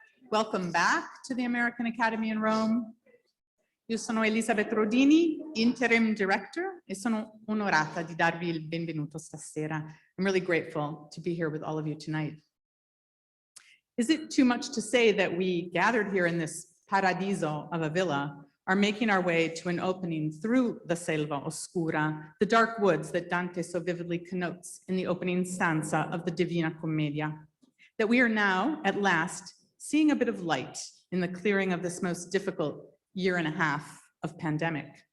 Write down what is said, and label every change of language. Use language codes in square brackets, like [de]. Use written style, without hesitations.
[en] Welcome back to the American Academy in Rome. [it] Io sono Elisabeth Rodini, Interim Director, e sono onorata di darvi il benvenuto stasera. [en] I'm really grateful to be here with all of you tonight. Is it too much to say that we gathered here in this paradiso of a villa are making our way to an opening through the selva oscura, the dark woods that Dante so vividly connotes in the opening stanza of the Divina Commedia, that we are now, at last, seeing a bit of light in the clearing of this most difficult year and a half of pandemic.